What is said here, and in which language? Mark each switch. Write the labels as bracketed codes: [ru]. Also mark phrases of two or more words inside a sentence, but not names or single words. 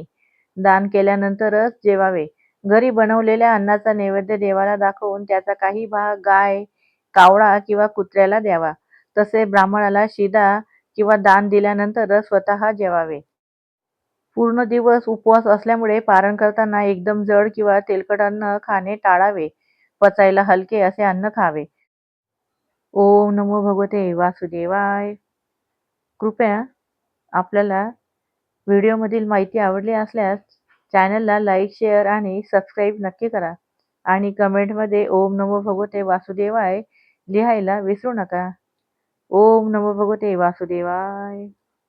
[mr] दान केल्यानंतरच जेवावे. घरी बनवलेल्या अन्नाचा नैवेद्य देवाला दाखवून त्याचा काही भाग गाय, कावळा किंवा कुत्र्याला द्यावा. तसेच ब्राह्मणाला शिधा किंवा दान दिल्यानंतरच स्वतः जेवावे. पूर्ण दिवस उपवास असल्यामुळे पारण करताना एकदम जड किंवा तेलकट अन्न खाणे टाळावे. पचायला हलके असे अन्न खावे. [sa] ओम नमो भगवते वासुदेवाय. [mr] कृपया आपल्याला व्हिडिओमधील माहिती आवडली असल्यास चॅनलला लाईक, शेअर आणि सबस्क्राईब नक्की करा आणि कमेंटमध्ये [sa] ओम नमो भगवते वासुदेवाय [mr] लिहायला विसरू नका. [sa] ओम नमो भगवते वासुदेवाय.